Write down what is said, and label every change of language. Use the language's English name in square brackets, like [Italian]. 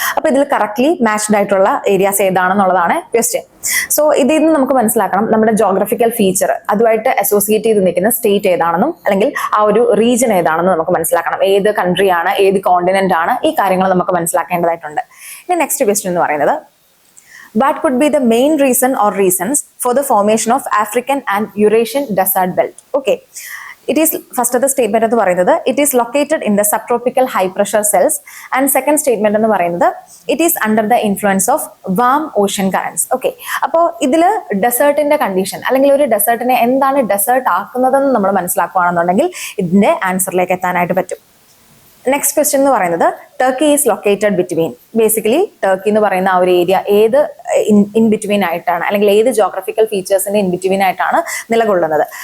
[Malayalam] അപ്പൊ ഇതിൽ correctly matched ആയിട്ടുള്ള ഏരിയാസ് ഏതാണെന്നുള്ളതാണ് ക്വസ്റ്റ്യൻ. സോ ഇതിൽ നിന്ന് നമുക്ക് മനസ്സിലാക്കണം നമ്മുടെ ജോഗ്രഫിക്കൽ ഫീച്ചർ അതുമായിട്ട് അസോസിയേറ്റ് ചെയ്ത് നിൽക്കുന്ന സ്റ്റേറ്റ് ഏതാണെന്നും അല്ലെങ്കിൽ ആ ഒരു റീജിയൻ ഏതാണെന്നും നമുക്ക് മനസ്സിലാക്കണം. ഏത് കൺട്രിയാണ്, ഏത് കോണ്ടിനെന്റ് ആണ്, ഈ കാര്യങ്ങൾ നമുക്ക് മനസ്സിലാക്കേണ്ടതായിട്ടുണ്ട്. ഇനി നെക്സ്റ്റ് ക്വസ്റ്റ്യൻ എന്ന് പറയുന്നത് [English] what could be the main reason or reasons for the formation of African and Eurasian desert belt? Okay, it is first of the statement [Malayalam] എന്ന് പറയുന്നത് [English] it is located in the subtropical high pressure cells, and second statement എന്ന് പറയുന്നത് it is under the influence of warm ocean currents. [Malayalam] Okay, അപ്പോൾ ഇതില് ഡെസേർട്ടിന്റെ condition അല്ലെങ്കിൽ ഒരു ഡെസേർട്ടിനെ എന്താണ് desert ആക്കുന്നതെന്ന് നമ്മൾ മനസ്സിലാക്കുകയാണെന്നുണ്ടെങ്കിൽ ഇതിന്റെ ആൻസറിലേക്ക് എത്താനായിട്ട് പറ്റും. നെക്സ്റ്റ് ക്വസ്റ്റ്യൻ എന്ന് പറയുന്നത് [English] Turkey is located between. [Malayalam] Basically Turkey എന്ന് പറയുന്ന ആ ഒരു ഏരിയ ഏത് ഇൻ ബിറ്റ്വീൻ ആയിട്ടാണ് അല്ലെങ്കിൽ ഏത് ജോഗ്രഫിക്കൽ ഫീച്ചേഴ്സിന്റെ ഇൻ ബിറ്റ്വീൻ ആയിട്ടാണ് നിലകൊള്ളുന്നത്?